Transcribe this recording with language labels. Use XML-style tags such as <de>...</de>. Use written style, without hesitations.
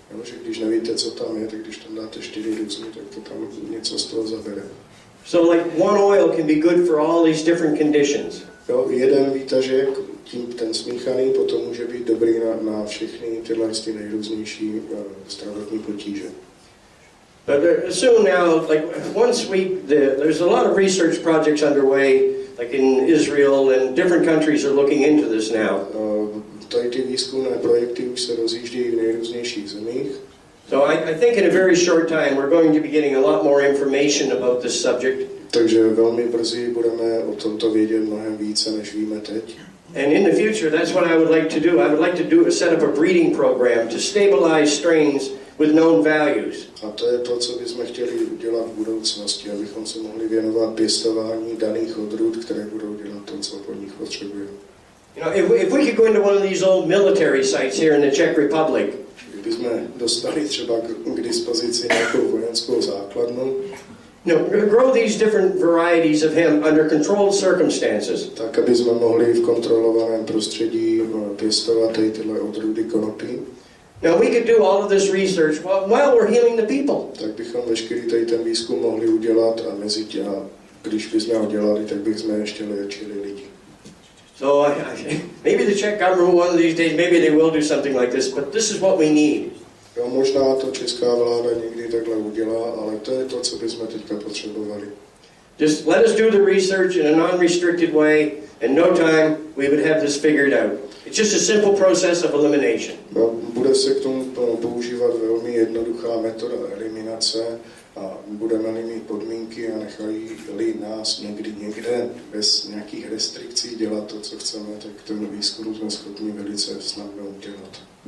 <cs>Že když nevíte, co tam je, tak když tam dáte 4 různý, tak to tam něco z toho zabere.</cs> <en>So like one oil can be good for all these different conditions.</en> <cs>Jo, jeden výtažek, ten smíchaný, potom může být dobrý na všechny tyhle nejrůznější zdravotní potíže.</cs> <en>But soon now, like once there's a lot of research projects underway, like in Israel and different countries are looking into this now.</en> <cs>Tady ty výzkumné projekty už se rozjíždějí v nejrůznějších zemích.</cs> <en>So I think in a very short time we're going to be getting a lot more information about this subject.</en> <cs>Takže velmi brzy budeme o tomto vědět mnohem více, než víme teď.</cs> <en>And in the future, that's what I would like to do. I would like to set up a breeding program to stabilize strains with known values.</en> <cs>A to je to, co bychom chtěli udělat v budoucnosti, abychom se mohli věnovat pěstování daných odrůd, které budou dělat to, co po nich potřebujeme.</cs> <en>You know, if we could go into one of these old military sites here in the Czech Republic,</en> <cs>kdybychom dostali třeba k dispozici nějakou vojenskou základnu,</cs> <en>grow these different varieties of hemp under controlled circumstances.</en> <cs>Tak, aby jsme mohli v kontrolovaném prostředí pěstovat tyhle odrůdy konopí.</cs> <en>Now we could do all of this research while we're healing the people.</en> <cs>Tak bychom veškerý ten výzkum mohli udělat a mezi tím, když bychom ho dělali, tak bychom ještě léčili lidi.</cs> <en>So maybe the Czech government one of these days, maybe they will do something like this, but this is what we need.</en> <cs>Jo, možná to česká vláda někdy takhle udělá, ale to je to, co bychom teďka potřebovali.</cs> <en>Just let us do the research in a non-restricted way. In no time, we would have this figured out. It's just a simple process of elimination.</en> <cs>No, bude se k tomu používat velmi jednoduchá metoda eliminace a budeme mít podmínky a nechali nás někde bez nějakých restrikcí dělat to, co chceme, tak ten výzkum jsme schopni velice snadno udělat.</cs>